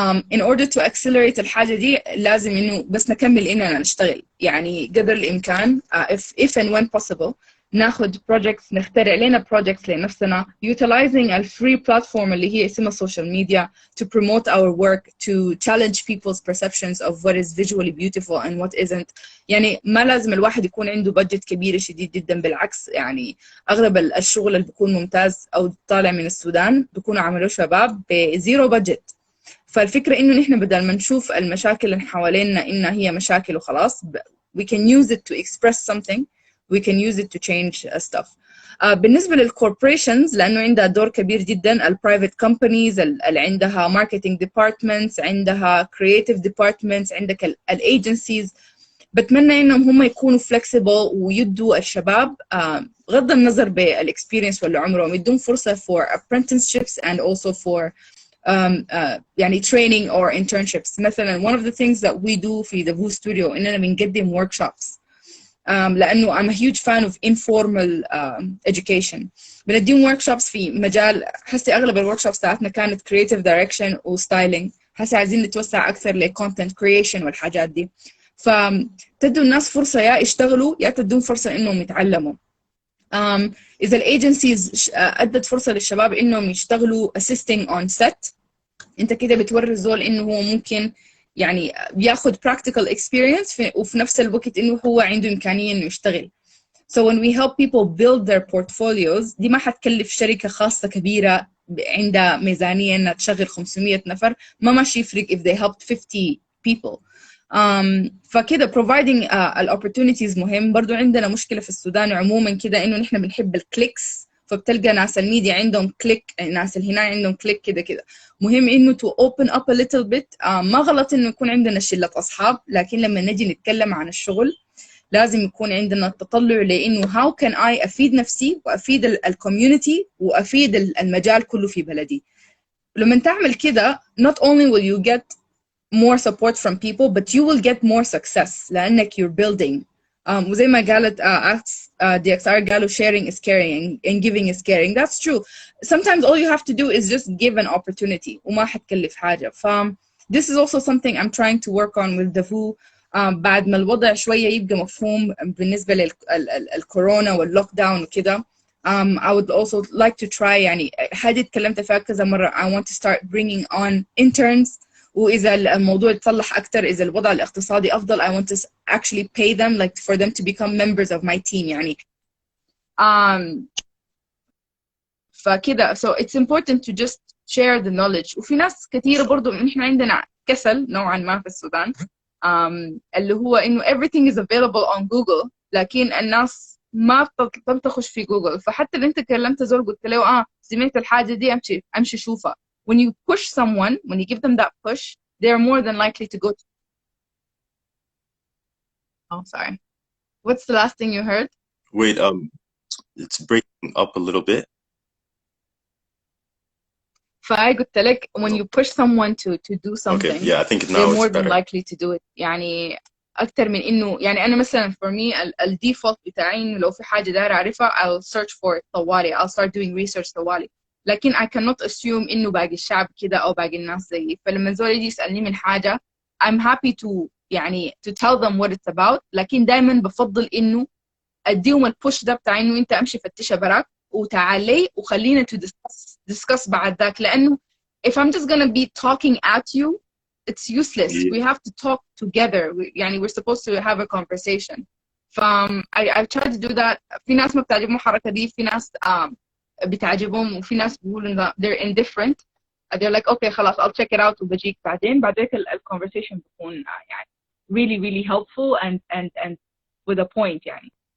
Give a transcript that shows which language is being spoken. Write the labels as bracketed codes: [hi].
[en] In order to accelerate [ar] الحاجة دي لازم إنه بس نكمل إننا نشتغل يعني قدر الإمكان [en] if and when possible ناخد projects [ar] نخترع لنا [en] projects لنفسنا utilizing a free platform [ar] اللي هي اسمها [en] social media to promote our work to challenge people's perceptions of what is visually beautiful and what isn't. [ar] يعني ما لازم الواحد يكون عنده budget كبير شديد جدا بالعكس يعني أغلب الشغل اللي بيكون ممتاز أو طالع من السودان بيكونوا عملوه شباب بزيرو budget. فالفكرة إنه نحن بدل ما نشوف المشاكل اللي حوالينا إنها هي مشاكل وخلاص [en] we can use it to express something we can use it to change stuff. [ar] بالنسبة للcorporations لأنه عندها دور كبير جدا [en] private companies [ar] اللي عندها [en] marketing departments [ar] عندها [en] creative departments [ar] عندك agencies بتمنى إنهم هم يكونوا flexible ويدوا الشباب غض النظر بالexperience واللي عمرهم يدون فرصة [en] for apprenticeships and also for [ar] يعني [en] training or internships. مثلا one of the things that we do في the Voo Studio [ar] إننا بنقدم [en] workshops لأنه I'm a huge fan of informal education. [ar] بنديهم workshops في مجال حسي أغلب الworkshops تاعتنا كانت [en] creative direction [ar] و styling. حسي عايزين نتوسع أكثر ل [en] content creation [ar] والحاجات دي. فتدوا الناس فرصة يا يشتغلوا يا تدون فرصة إنهم يتعلموا. إذا الأيجنسيز أدت فرصة للشباب إنهم يشتغلوا [en] assisting on set [ar] أنت كده بتوري الزول إنه هو ممكن يعني بياخد [en] practical experience [ar] وفي نفس الوقت إنه هو عنده إمكانية إنه يشتغل. [en] So when we help people build their portfolios [ar] دي ما حتكلف شركة خاصة كبيرة عندها ميزانية إنها تشغل 500 نفر ما ماشي يفرق [en] if they helped 50 people. [ar] فكده [en] providing opportunities [ar] مهم. برضو عندنا مشكلة في السودان عموما كده إنه نحن بنحب الكليكس فبتلقى ناس الميديا عندهم كليك ناس هنا عندهم كليك كده مهم إنه [en] to open up a little bit. [ar] ما غلط إنه يكون عندنا شلة أصحاب لكن لما نجي نتكلم عن الشغل لازم يكون عندنا التطلع لإنه [en] how can I [ar] أفيد نفسي وأفيد الكوميونتي وأفيد المجال كله في بلدي. لما تعمل كده [en] not only will you get more support from people but you will get more success لأنك you're building [ar] وزي ما قالت DXR قالوا [en] sharing is caring and giving is caring. That's true. Sometimes all you have to do is just give an opportunity [ar] وما حتكلف حاجة. [en] This is also something I'm trying to work on with Davu. [ar] بعد ما الوضع شوية يبقى مفهوم بالنسبة للكورونا واللوك داون وكده. [en] I would also like to try [ar] يعني حاجة اتكلمت فيها كذا مرة. [en] I want to start bringing on interns. [ar] وإذا الموضوع يتصلح أكتر إذا الوضع الاقتصادي أفضل [en] I want to actually pay them like for them to become members of my team [ar] يعني فكده [en] so it's important to just share the knowledge. [ar] وفي ناس كثيرة برضو إحنا عندنا كسل نوعا ما في السودان اللي هو إنه [en] everything is available on Google [ar] لكن الناس ما بتخش في جوجل. فحتى اللي أنت كلمت زول قلت له سمعت الحاجة دي أمشي شوفها. [en] When you push someone, when you give them that push, they're more than likely to go to... Oh, sorry. What's the last thing you heard? Wait, it's breaking up a little bit. [ar] فقلت لك [en] when you push someone to do something, okay, yeah, I think now they're more it's better. than likely to do it. [ar] يعني أكتر من إنه يعني أنا مثلا [en] for me [ar] الديفولت بتاعي إنه لو في حاجة داير أعرفها [en] I'll search for it [ar] طوالي. [en] I'll start doing research طوالي. [ar] لكن [en] I cannot assume [ar] إنه باقي الشعب كده أو باقي الناس زيي. فلما زول يجي يسألني من حاجة [en] I'm happy to يعني to tell them what it's about. [ar] لكن دايما بفضل إنه أديهم البوش ده بتاع إنه أنت أمشي فتشها براك وتعالي وخلينا [en] to discuss [ar] بعد ذاك. [en] لأنه if I'm just gonna be talking at you it's useless. We have to talk together. يعني we're supposed to have a conversation. I've tried to do that. [ar] في ناس ما بتعجبهم الحركة دي. في ناس بتعجبهم وفي ناس بيقولوا إن [en] they're indifferent. They're like okay خلاص I'll check it out [ar] وبجيك بعدين. [en] بعدين conversation بيكون يعني really really helpful and with a point يعني.